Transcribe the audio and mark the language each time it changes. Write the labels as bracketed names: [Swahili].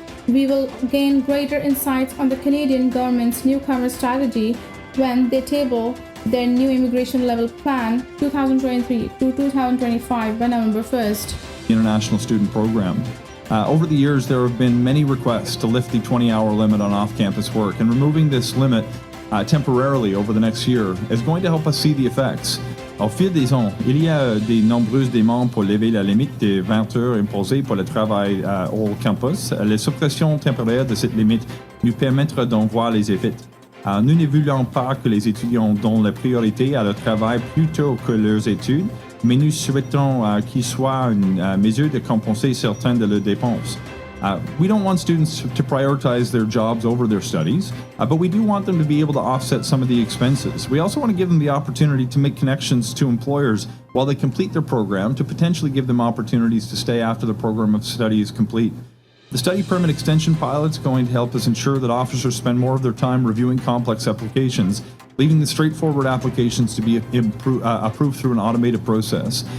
[English] We will gain greater insights on the Canadian government's newcomer strategy when they table their new immigration level plan 2023 to 2025 by November 1st. International Student Program. Over the years, there have been many requests to lift the 20-hour limit on off-campus work, and removing this limit temporarily over the next year is going to help us see the effects. [French] Au fil des ans, il y a de nombreuses demandes pour lever la limite des 20 heures imposées pour le travail au campus. La suppression temporaire de cette limite nous permettra d'en voir les effets. Nous ne voulons pas que les étudiants donnent la priorité à leur travail plutôt que leurs études, mais nous souhaitons qu'il soit une mesure de compenser certaines de leurs dépenses. [English] We don't want students to prioritize their jobs over their studies, but we do want them to be able to offset some of the expenses. We also want to give them the opportunity to make connections to employers while they complete their program to potentially give them opportunities to stay after the program of study is complete. The study permit extension pilot is going to help us ensure that officers spend more of their time reviewing complex applications, leaving the straightforward applications to be approved through an automated process.